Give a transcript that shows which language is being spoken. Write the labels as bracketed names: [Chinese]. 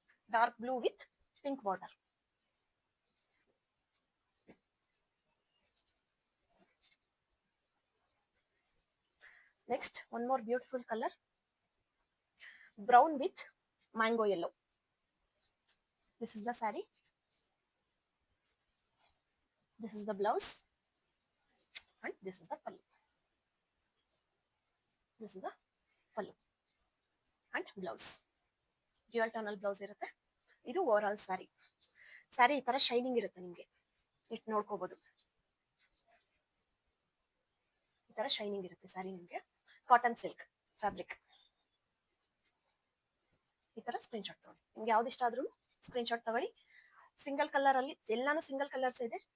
[English] Dark blue with pink border. Next one more beautiful colour, brown with mango yellow. This is the sari, this is the blouse, and this is the pallu. This is the pallu and blouse. [Kannada] Dual ಟೋನಲ್ blouse ಇರುತ್ತೆ. ಇದು over all sari. Sari ಈ ತರ shining ಇರುತ್ತೆ, ನಿಮಗೆ ಇಟ್ಟು ನೋಡ್ಕೋಬಹುದು. ಈ ತರ shining ಇರುತ್ತೆ ಸ್ಯಾರಿ ನಿಮಗೆ. [English] Cotton silk fabric. [Kannada] ಈ ತರ ಸ್ಕ್ರೀನ್ ಶಾಟ್ ತಗೊಳ್ಳಿ. ನಿಮ್ಗೆ ಯಾವ್ದು ಇಷ್ಟ ಆದ್ರೂ ಸ್ಕ್ರೀನ್ ಶಾಟ್ ತಗೊಳ್ಳಿ. ಸಿಂಗಲ್ ಕಲರ್ ಅಲ್ಲಿ ಎಲ್ಲಾನು ಸಿಂಗಲ್ ಕಲರ್ಸ್ ಇದೆ.